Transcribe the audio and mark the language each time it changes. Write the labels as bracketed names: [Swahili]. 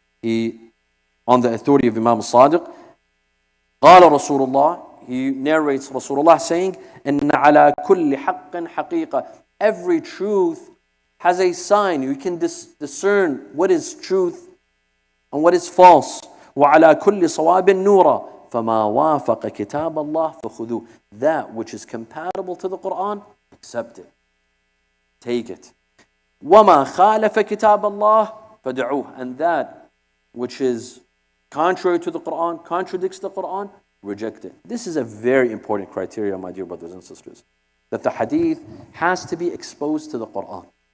[English] he, on the authority of Imam Sadiq, [Arabic] قال رسول الله, [English] he narrates Rasulullah saying, [Arabic] إن على كل حق حقيقة. [English] Every truth has a sign. You can discern what is truth and what is false. [Arabic] وعلى كل صواب نورا فما وافق كتاب الله فخذوه. [English] That which is compatible to the Quran, accept it. Take it. [Arabic] وما خالف كتاب الله فدعوه. [English] And that which is contrary to the Quran, contradicts the Quran, reject it. This is a very important criteria, my dear brothers and sisters, that the hadith has to be exposed to the Quran.